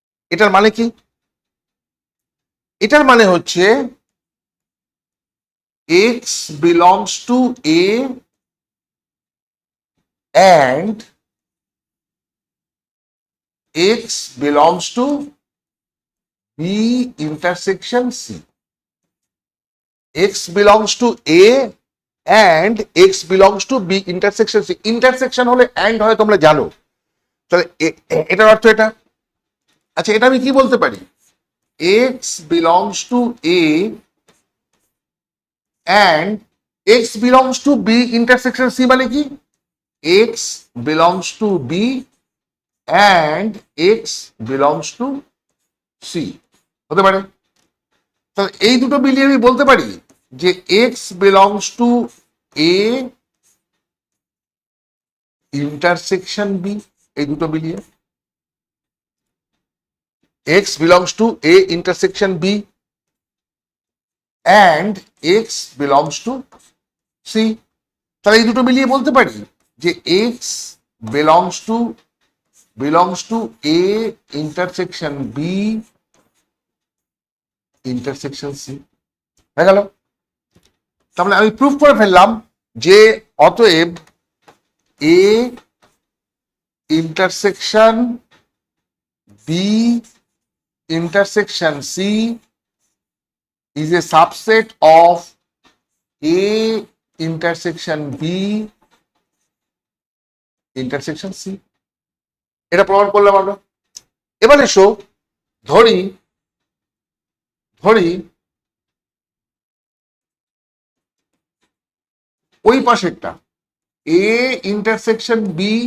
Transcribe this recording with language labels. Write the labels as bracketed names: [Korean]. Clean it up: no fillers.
[Bangla] এটার মানে কি? এটার মানে হচ্ছে [English] X belongs to A and x belongs to B intersection C. X belongs to A and X belongs to B intersection C. [Bangla] Intersection হলে and হয় তোমরা জানো, তাহলে এটার অর্থ এটা। আচ্ছা, এটা আমি কি বলতে পারি? [English] X belongs to A and X belongs to B intersection C [Bangla] মানে কি? [English] X belongs to B and X belongs to C [Bangla] হতে পারে। তাহলে এই দুটো মিলিয়ে আমি বলতে পারি যে [English] X belongs to A intersection B। [Bangla] এই দুটো মিলিয়ে [English] X belongs to A intersection B and X belongs to C। [Bangla] তাহলে এই দুটো মিলিয়ে বলতে পারি যে [English] X belongs to A intersection B intersection C [Bangla] হয়ে গেল। তাহলে আমি প্রুফ করে ফেললাম যে অতএব [English] A intersection B intersection C is a subset of A intersection B intersection C। [Bangla] এটা প্রমাণ করলাম আমরা। এবার এসো ধরি ওই পাশেরটা [English] A intersection B